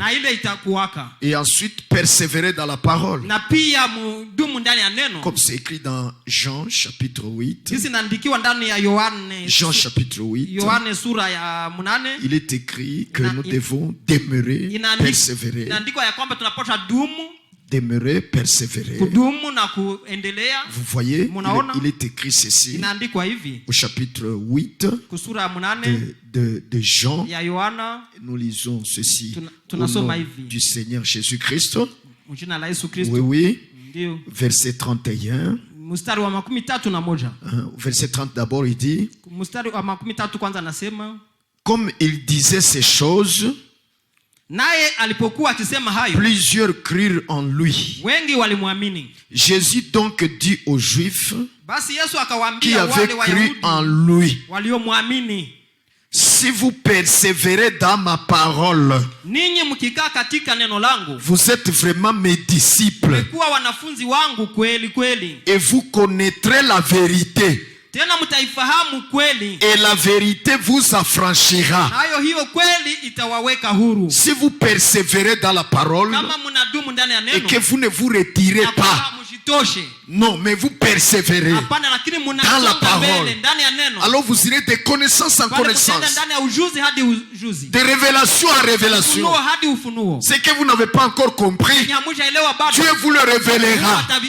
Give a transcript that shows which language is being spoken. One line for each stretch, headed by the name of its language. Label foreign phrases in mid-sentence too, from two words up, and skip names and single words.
French: Et ensuite persévérer dans la parole, comme c'est écrit dans Jean chapitre 8. Jean chapitre 8, il est écrit que nous devons demeurer, persévérer Demeurer, persévérer.
Swahili: Kudumu na kuendelea.
French: Vous voyez, il est écrit ceci
Swahili: Inaandikwa hivi.
French: au chapitre 8 de Jean.
Swahili: Ya Yohana.
French: Nous lisons ceci
Swahili: Tunasoma
French: au nom
Swahili: hivi.
French: du Seigneur Jésus-Christ.
Swahili: Jina la Yesu Kristo.
French: Oui, oui.
Swahili: Ndio.
French: Verset 31.
Swahili: Mstari wa 31.
French: Verset 30 d'abord, il dit,
Swahili: mstari wa 33 kwanza anasema,
French: comme il disait ces choses,
Swahili: naye alipokuwa akisema hayo,
French: plusieurs crurent en lui.
Swahili: Wengi walimwamini.
French: Jésus donc dit aux Juifs
Swahili: Basi Yesu akawaambia
French: qui avaient cru en lui,
Swahili: waliomwamini,
French: si vous persévérez dans ma parole,
Swahili: ninyi mkikaa katika neno langu,
French: vous êtes vraiment mes disciples.
Swahili: Kuwa wanafunzi wangu kweli kweli.
French: Et vous connaîtrez la vérité.
Swahili: Tena mtaifahamu kweli.
French: Et la vérité vous affranchira.
Swahili: Hayo hiyo kweli itawaweka huru.
French: Si vous persévérez dans la parole,
Swahili: kama mnadumu ndani ya neno,
French: et que vous ne vous retirez pas, non, mais vous persévérez dans la parole, alors vous irez de connaissance en connaissance, de révélation en révélation. Ce que vous n'avez pas encore compris, Dieu vous le révélera.